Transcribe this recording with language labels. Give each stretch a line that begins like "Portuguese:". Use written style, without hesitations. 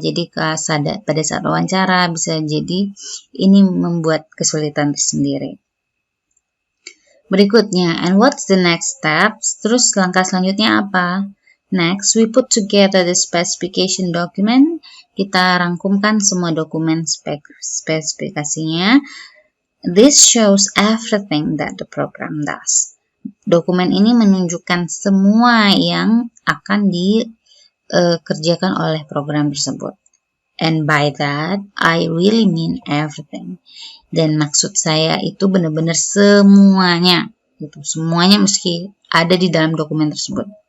Indonesian: Jadi pada saat wawancara bisa jadi ini membuat kesulitan tersendiri. Berikutnya,
English: and what's the next steps?
Indonesian: Terus langkah selanjutnya apa?
English: Next, we put together the specification document.
Indonesian: Kita rangkumkan semua dokumen spesifikasinya.
English: This shows everything that the program does.
Indonesian: Dokumen ini menunjukkan semua yang akan dikerjakan oleh program tersebut.
English: And by that, I really mean everything.
Indonesian: Dan maksud saya itu benar-benar semuanya. Gitu. Semuanya mesti ada di dalam dokumen tersebut.